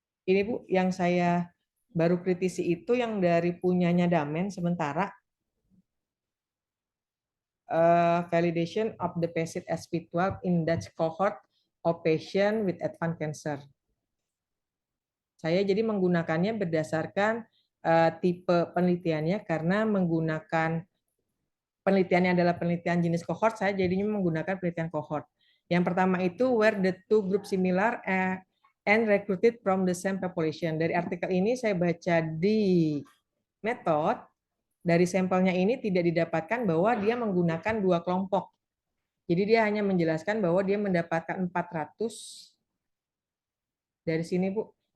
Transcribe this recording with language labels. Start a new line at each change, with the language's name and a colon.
Indonesian: Ini Bu, yang saya baru kritisi itu yang dari punyanya Damen sementara.
English: Validation of the PACIT SP12 in Dutch cohort of patient with advanced cancer.
Indonesian: Saya jadi menggunakannya berdasarkan tipe penelitiannya karena menggunakan penelitiannya adalah penelitian jenis cohort, saya jadinya menggunakan penelitian cohort. Yang pertama itu
English: where the two group similar and recruited from the same population.
Indonesian: Dari artikel ini saya baca di metode, dari sampelnya ini tidak didapatkan bahwa dia menggunakan dua kelompok. Jadi dia hanya menjelaskan bahwa dia mendapatkan 400 dari sini Bu.